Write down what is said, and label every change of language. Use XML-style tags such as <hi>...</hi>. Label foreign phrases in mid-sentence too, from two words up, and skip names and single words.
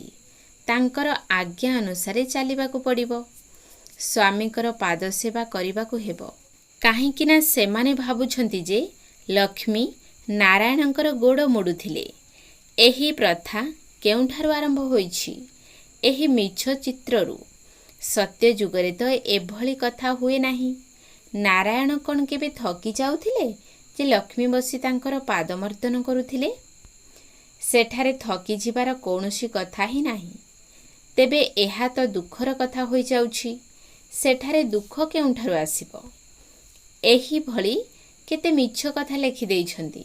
<or>ତାଙ୍କର ଆଜ୍ଞା ଅନୁସାରେ ଚାଲିବାକୁ ପଡ଼ିବ। ସ୍ୱାମୀଙ୍କର ପାଦ ସେବା କରିବାକୁ ହେବ। କାହିଁକି ନା ସେମାନେ ଭାବୁଛନ୍ତି ଯେ ଲକ୍ଷ୍ମୀ ନାରାୟଣଙ୍କର ଗୋଡ଼ ମୋଡ଼ୁଥିଲେ। ଏହି ପ୍ରଥା କେଉଁଠାରୁ ଆରମ୍ଭ ହୋଇଛି? ଏହି ମିଛ ଚିତ୍ରରୁ। ସତ୍ୟ ଯୁଗରେ ତ ଏଭଳି କଥା ହୁଏ ନାହିଁ। ନାରାୟଣ କଉଣ କେବେ ଥକି ଯାଉଥିଲେ ଯେ ଲକ୍ଷ୍ମୀ ବସି ତାଙ୍କର ପାଦମର୍ଦ୍ଦନ କରୁଥିଲେ? ସେଠାରେ ଥକି ଯିବାର କୌଣସି କଥା ହିଁ ନାହିଁ। ତେବେ ଏହା ତ ଦୁଃଖର କଥା ହୋଇ ଯାଉଛି। ସେଠାରେ ଦୁଃଖ କେଉଁଠାରୁ ଆସିବ? ଏହି ଭଳି କେତେ ମିଛ କଥା ଲେଖି ଦେଇଛନ୍ତି।</or>